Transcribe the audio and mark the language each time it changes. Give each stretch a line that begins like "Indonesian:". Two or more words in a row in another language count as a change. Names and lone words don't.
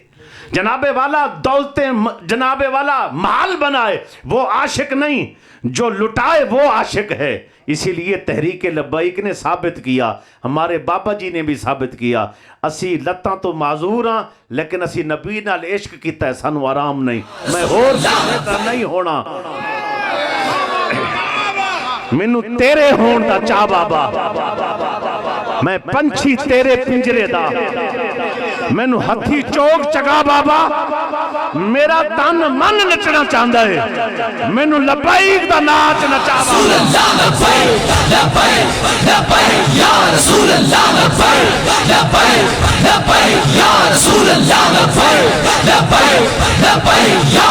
Urdu: جناب والا دولتیں، جناب والا محل بنائے وہ عاشق نہیں، جو لٹائے وہ عاشق ہے۔ اسی لیے تحریک لبیک نے ثابت کیا،
Punjabi: ہمارے بابا جی نے بھی ثابت کیا، اسی لتاں تو معذور ہاں لیکن اسی نبی نال عشق کیتا ہے، سانو آرام نہیں، میں اور بہتر نہیں ہونا، مینوں تیرے ہون دا چاہ بابا، میں پنچھی تیرے پنجرے دا، مینوں ہتھی چوک چگا بابا، میرا تن من نچنا چاہتا ہے، مینوں لبیک دا ناچ نچا
Arabic: رسول اللہ لبیک لبیک لبیک یا رسول اللہ لبیک لبیک لبیک یا رسول اللہ لبیک لبیک لبیک یا